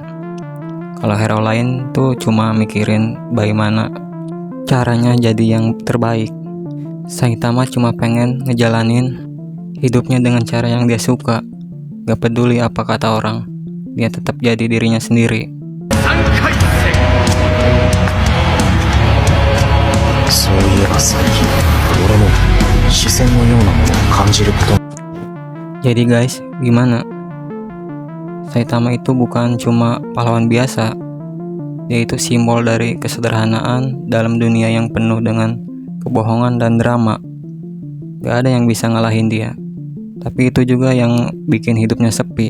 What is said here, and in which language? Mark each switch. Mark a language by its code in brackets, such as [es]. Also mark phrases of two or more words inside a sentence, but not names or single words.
[id] Kalau hero lain tuh cuma mikirin bagaimana caranya jadi yang terbaik. Saitama cuma pengen ngejalanin hidupnya dengan cara yang dia suka. Gak peduli apa kata orang, dia tetap jadi dirinya sendiri. [ja] そういえば最近俺も視線のようなものを感じること。 [id] Jadi guys, gimana? Saitama itu bukan cuma pahlawan biasa, dia itu simbol dari kesederhanaan dalam dunia yang penuh dengan kebohongan dan drama. Gak ada yang bisa ngalahin dia. Tapi itu juga yang bikin hidupnya sepi.